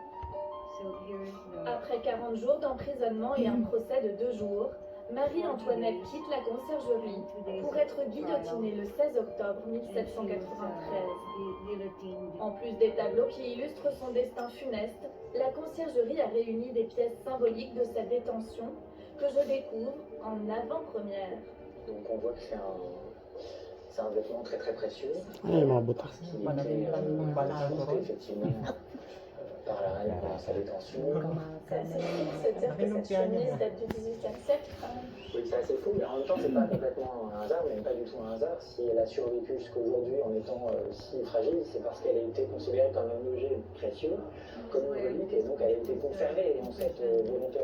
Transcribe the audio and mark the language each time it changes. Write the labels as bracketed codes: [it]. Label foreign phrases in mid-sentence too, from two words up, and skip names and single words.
[fr] Après 40 jours d'emprisonnement et un procès de 2 jours, Marie-Antoinette quitte la conciergerie pour être guillotinée le 16 octobre 1793. En plus des tableaux qui illustrent son destin funeste, la conciergerie a réuni des pièces symboliques de sa détention que je découvre en avant-première. Donc on voit que c'est un vêtement très très précieux. [tl] Ay, mga butas. [fr] Qui était porté effectivement par la reine pendant sa détention. C'est assez fou de se dire que cette chemise date du XVIIIe siècle. Oui, c'est assez fou, mais en même temps, c'est pas complètement un hasard, même pas du tout un hasard. Si elle a survécu jusqu'aujourd'hui en étant si fragile, c'est parce qu'elle a été considérée comme un objet précieux, comme une relique, et donc elle a été conservée dans cette volonté-là.